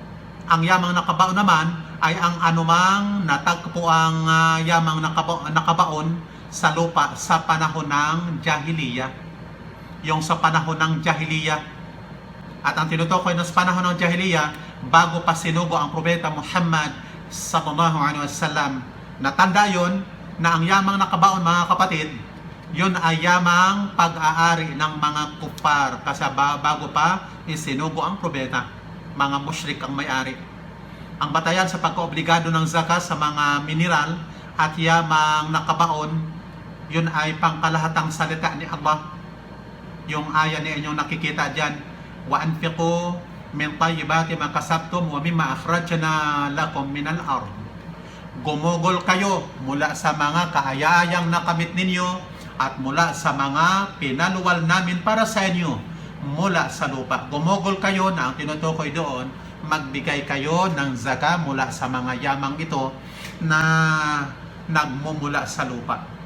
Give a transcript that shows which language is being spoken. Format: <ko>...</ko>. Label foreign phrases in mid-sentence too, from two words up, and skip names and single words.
<tl>Ang yamang nakabaon naman ay ang anumang natagpo ang yamang nakabaon sa lupa sa panahon ng Jahiliya. Yung sa panahon ng Jahiliya. At ang tinutukoy na sa panahon ng Jahiliya, bago pa sinugo ang Propeta Muhammad</tl> <ar>صلى الله عليه وسلم.</ar> <tl>Natanda yon na ang yamang nakabaon, mga kapatid, yun ay yamang pag-aari ng mga kupar. Kasi bago pa isinugo ang Propeta, mga musyrik ang may-ari. Ang batayan sa pagkaobligado ng zakat sa mga mineral at yamang nakabaon, yun ay pangkalahatang salita ni Allah. Yung aya ni inyong nakikita dyan,</tl> <ar>وأنفقوا من طيبات ما كسبتم ومما أخرجنا لكم من الأرض.</ar> <tl>Gumugol kayo mula sa mga kaaya-ayang nakamit ninyo at mula sa mga pinaluwal namin para sa inyo mula sa lupa. Gumugol kayo na ang tinutukoy doon, magbigay kayo ng zakat mula sa mga yamang ito na nagmumula sa lupa.</tl>